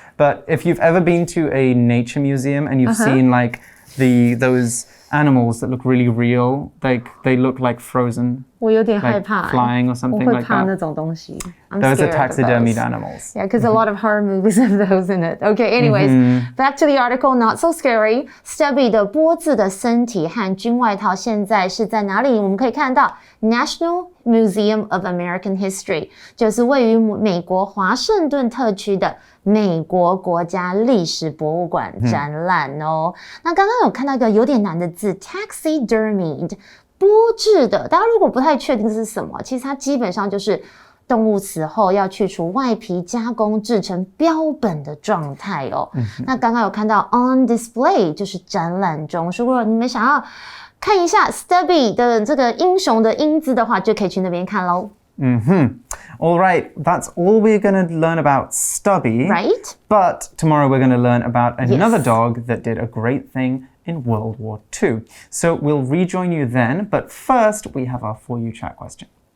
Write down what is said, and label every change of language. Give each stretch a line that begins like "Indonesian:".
English: But if you've ever been to a nature museum and you've seen like those animals that look really real, like they look like frozen,
Chinese: 我有点害怕
English: flying or something
Chinese: 我会
English: like
Chinese: 怕
English: that.
Chinese: 那种东西
English: Those are taxidermied animals. Yeah, because a lot of horror movies have those in it. Okay, anyways, back to the article, not so scary.
Chinese: Stubby 的波字的身体和军外套现在是在哪里？我们可以看到 National Museum of American History， 就是位于美国华盛顿特区的美国国家历史博物馆展览哦。那刚刚有看到一个有点难的字 taxidermied， 剥制的，大家如果不太确定是什么，其实它基本上就是动物死后要去除外皮加工制成标本的状态哦。那刚刚有看到 on display 就是展览中，如果你们想要看一下 Stubby 的这个英雄的英姿的话，就可以去那边看咯。
English: All right, that's all we're going to learn about Stubby. Right. But tomorrow we're going to learn about another dog that did a great thing in World War II. So we'll rejoin you then, but first we have our For You Chat question.